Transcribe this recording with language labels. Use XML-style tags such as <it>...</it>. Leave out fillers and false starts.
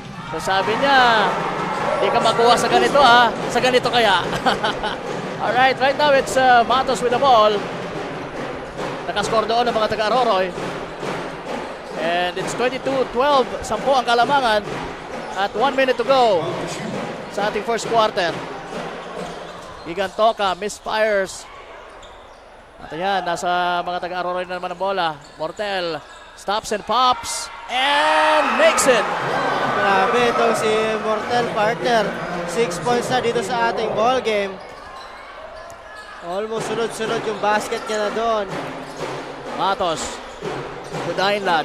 <tl>So sabi niya, hindi ka makuha sa ganito sa ganito kaya.</tl> <en>Alright, right now it's Matos with the ball.</en> <tl>Nakascore doon ang mga taga-Aroroy.</tl> <en>And it's 22-12,</en> <tl>10 ang kalamangan at 1 minute to go sa ating first quarter. Gigantoka misfires. At ayan, nasa mga taga-Aroroy na naman ang bola.</tl> <en>Mortel stops and pops and makes it.</en> <tl>Grabe itong si Mortel, partner. 6 points na dito sa ating ball game. Almost sunod-sunod yung basket niya na doon.</tl> <en>Matos to Dainla.</en>